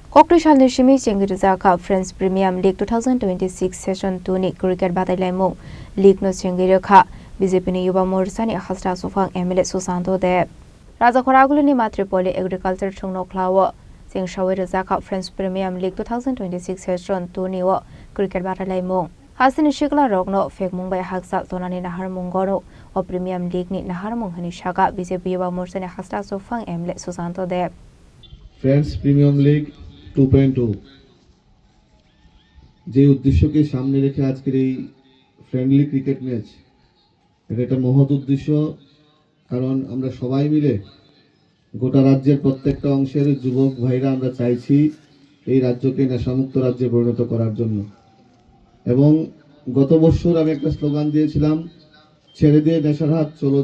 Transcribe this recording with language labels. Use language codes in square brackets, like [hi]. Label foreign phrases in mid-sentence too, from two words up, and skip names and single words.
[trp] Kokrisal Nishimi Chengiruzaka Friends Premium League 2026 Session 2 ni cricket batailaimo League no Chengirukha BJP ni Yuba Morsa ni Hasra Sofang MLA Susanto de Raja Khoragulu ni Matripoli Agriculture Chungno Klawo Sing Shawiruzaka Friends Premium League 2026 Session 2 ni wo cricket batailaimo Hasin Shikla Rogno Fek Mumbai Haksa Tonani Nahar Mungoro o Premium League ni Nahar Munghani Shaka BJP Yuba Morsa ni Hasra Sofang MLA Susanto de [bn] फ्रेंड्स प्रीमियम लीग 2.2 যে উদ্দেশ্যকে সামনে রেখে আজকের এই [en] friendly cricket match [bn] এটা একটা মহৎ উদ্দেশ্য কারণ আমরা সবাই মিলে গোটা রাজ্যের প্রত্যেকটা অংশের যুবক ভাইরা আমরা চাইছি এই রাজ্যকে নেশামুক্ত রাজ্যে পরিণত করার জন্য এবং গত বছর আমি একটা স্লোগান দিয়েছিলাম ছেড়ে দিয়ে নেশার হাত চলে